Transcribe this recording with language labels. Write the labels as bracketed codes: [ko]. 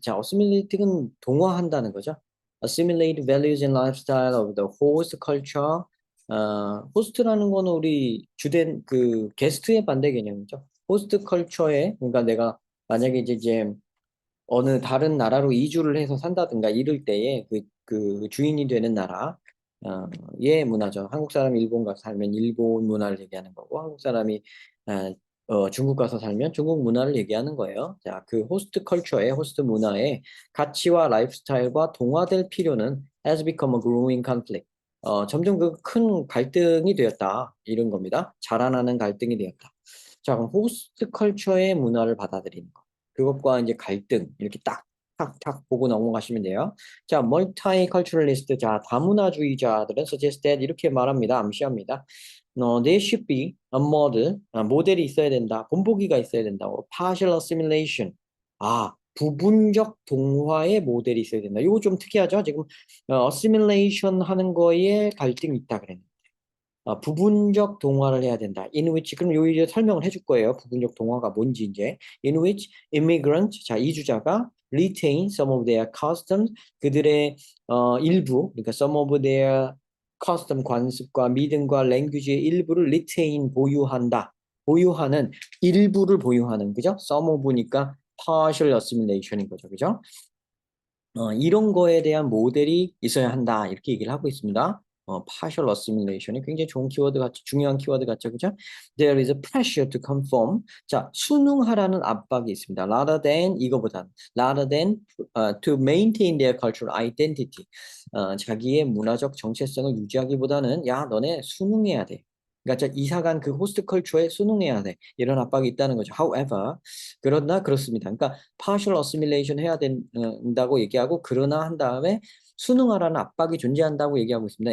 [ko] 자, assimilate는 동화한다는 거죠. [en] Assimilate values and lifestyle of the host culture. [ko] 호스트라는 거는 우리 주된 그 게스트의 반대 개념이죠. 호스트 컬처에, 그러니까 내가 만약에 이제 어느 다른 나라로 이주를 해서 산다든가 이럴 때에 그 주인이 되는 나라, 의 문화죠. 한국 사람이 일본 가서 살면 일본 문화를 얘기하는 거고, 한국 사람이 어, 중국 가서 살면 중국 문화를 얘기하는 거예요. 자, 그 호스트 컬처의 호스트 문화의 가치와 라이프스타일과 동화될 필요는 [en] has become a growing conflict. [ko] 점점 그 큰 갈등이 되었다. 이런 겁니다. 자라나는 갈등이 되었다. 자, 그럼 호스트 컬처의 문화를 받아들이는 거. 그것과 이제 갈등 이렇게 탁탁탁 보고 넘어가시면 돼요. 자, 멀티컬처럴리스트, 자, 다문화주의자들은 [en] suggest that [ko] 이렇게 말합니다. 암시합니다. [en] There should be a model, [ko] 모델이 있어야 된다. 본보기가 있어야 된다고. [en] Partial assimilation, [ko] 부분적 동화의 모델이 있어야 된다. 이거 좀 특이하죠? 지금 assimilation 하는 거에 갈등이 있다 그랬는데. 부분적 동화를 해야 된다. [en] In which, [ko] 그럼 요 이제 설명을 해줄 거예요. 부분적 동화가 뭔지 이제. [en] In which immigrant, [ko] 자, 이주자가 [en] retain some of their customs, [ko] 그들의 일부, 그러니까 [en] some of their custom, [ko] 관습과 믿음과 language의 일부를 retain, 보유한다. 보유하는, 일부를 보유하는, 그죠? some of니까 partial assimilation인 거죠. 그죠? 이런 거에 대한 모델이 있어야 한다. 이렇게 얘기를 하고 있습니다. partial assimilation이 굉장히 좋은 키워드 같죠. 중요한 키워드 같죠. 그죠? [en] There is a pressure to conform. [ko] 자, 순응하라는 압박이 있습니다. [en] Rather than, [ko] 이거보단. [en] Rather than to maintain their cultural identity. [ko] 자기의 문화적 정체성을 유지하기보다는, 야, 너네 순응해야 돼. 그러니까 이사간 그 호스트 컬처에 순응해야 돼. 이런 압박이 있다는 거죠. However, 그러나 그렇습니다. 그러니까 partial assimilation 해야 된다고 얘기하고 그러나 한 다음에 순응하라는 압박이 존재한다고 얘기하고 있습니다.